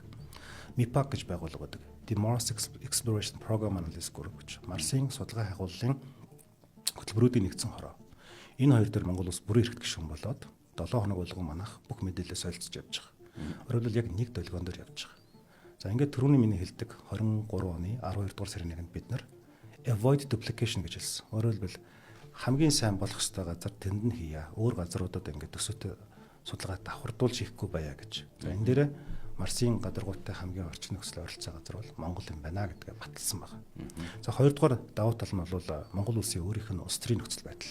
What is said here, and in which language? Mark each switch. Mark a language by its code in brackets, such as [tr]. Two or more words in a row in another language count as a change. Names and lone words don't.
[mn] MIPAC гэж байгууллага байдаг. The Mars Exploration Program Analysis Group гэж Марсын судалгаа хягууллын хөтөлбөрүүдийн нэгдсэн хороо. Энэ хоёр дээр Монгол улс бүрэн эрхт гишүүн болоод 7 хоног болгон манайх бүх мэдээлэлээ солилцож явж байгаа. Өөрөөр хэлбэл яг нэг долгион дээр явж байгаа. За ингээд түрүүний миний хэлдэг 23 оны 12 дугаар сарын 1-нд бид нар [en] avoid duplication [mn] гэж хэлсэн. Өөрөөр хэлбэл хамгийн сайн болох ёстой газар тэнд нь хийя. Өөр газруудад ингээд төсөөтэй судалгаа давхардуулж хийхгүй байя гэж. За энэ дээр Марсын гадаргуутай хамгийн орчин нөхцөл ойролцоо газар бол Монгол юм байна гэдгээ баталсан байна. За хоёрдугаар давуу тал нь бол Монгол улсын өөрийнх нь улс төрийн нөхцөл байдал.